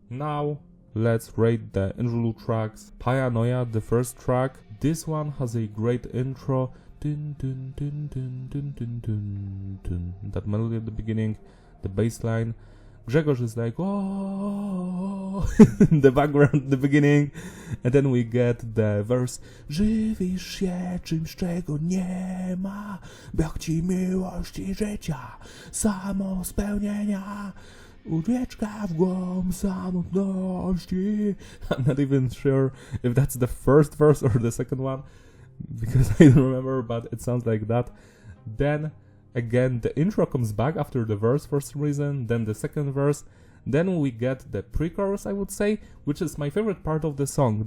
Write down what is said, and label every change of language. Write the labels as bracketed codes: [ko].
[en] Now let's rate the individual tracks. Paranoia, the first track. This one has a great intro. Dun, dun, dun, dun, dun, dun, dun, dun. That melody at the beginning, the bass line. Grzegorz is like, oh, in the background, the beginning, and then we get the verse. [pl] Żywisz się czymś, czego nie ma, brak ci miłości życia, samo spełnienia, ucieczka w głąb samotności. [en] I'm not even sure if that's the first verse or the second one, because I don't remember, but it sounds like that. Then again, the intro comes back after the verse for some reason, then the second verse, then we get the pre-chorus, I would say, which is my favorite part of the song.